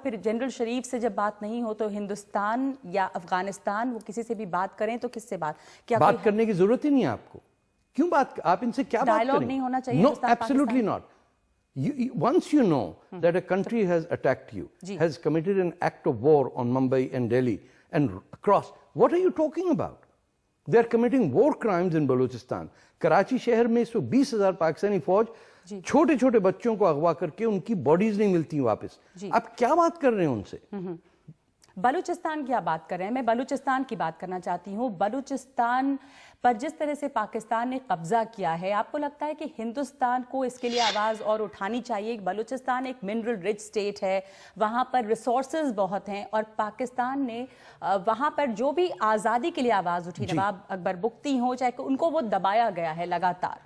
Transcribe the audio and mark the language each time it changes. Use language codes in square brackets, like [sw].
[ur] پھر جنرل شریف سے جب بات نہیں ہو تو ہندوستان یا افغانستان, وہ کسی سے بھی بات کریں تو کس سے بات کرنے کی ضرورت ہی نہیں ہے آپ کو. کیوں بات, آپ ان سے کیا بات کریں؟ ڈائیلاگ نہیں ہونا چاہیے؟ [en] No, absolutely not. Once you know that a country has attacked you, has committed an act of war on Mumbai and Delhi and across, what are you talking about? They are committing war crimes in Balochistan. [ur] Karachi شہر میں 120,000 پاکستانی فوج چھوٹے چھوٹے بچوں کو اغوا کر کے ان کی باڈیز نہیں ملتی واپس. آپ کیا بات کر رہے ہیں ان سے؟ بلوچستان کی آپ بات کر رہے ہیں, میں بلوچستان کی بات کرنا چاہتی ہوں. بلوچستان پر جس طرح سے پاکستان نے قبضہ کیا ہے, آپ کو لگتا ہے کہ ہندوستان کو اس کے لیے آواز اور اٹھانی چاہیے؟ بلوچستان ایک منرل رچ اسٹیٹ ہے, وہاں پر ریسورسز بہت ہیں, اور پاکستان نے وہاں پر جو بھی آزادی کے لیے آواز اٹھی, نواب اکبر بگٹی ہوں چاہے, ان کو وہ دبایا گیا ہے لگاتار.